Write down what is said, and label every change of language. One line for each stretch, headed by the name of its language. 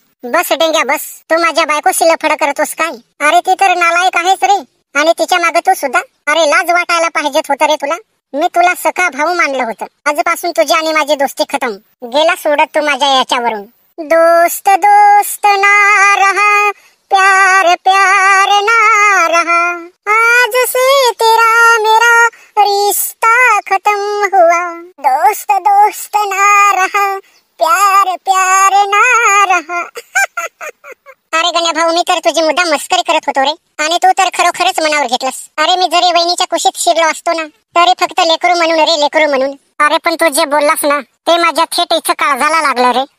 Marathi: बस डेंग्या बस, तू माझ्या बायकोशी लफड करतोस काय? अरे ती तर नालायक आहेस रे, आणि तिच्या मागे तू सुद्धा. अरे लाज वाटायला पाहिजेत होतं रे तुला. मी तुला सखा भाऊ मानलं होतं. आजपासून तुझी आणि माझी दोस्ती खतम. गेला सोडत तू माझ्या याच्यावरून.
Hindi: दोस्त दोस्त ना रहा, प्यार प्यार ना रहा, आज से तेरा मेरा रिश्ता खत्म हुआ. दोस्त दोस्त ना रहा, प्यार प्यार ना रहा.
Marathi: अरे गण्या भाऊ, मी तर तुझी मुद्दा मस्करी करत होतो रे, आणि तू तर खरोखरच मनावर घेतलंस. अरे मी जरी वहिनीच्या कुशीत शिरलो असतो ना, तरी फक्त लेकरू म्हणून रे, लेकरू म्हणून. अरे पण तू जे बोललास ना, ते माझ्या थेट इथं काळजाला लागलं रे.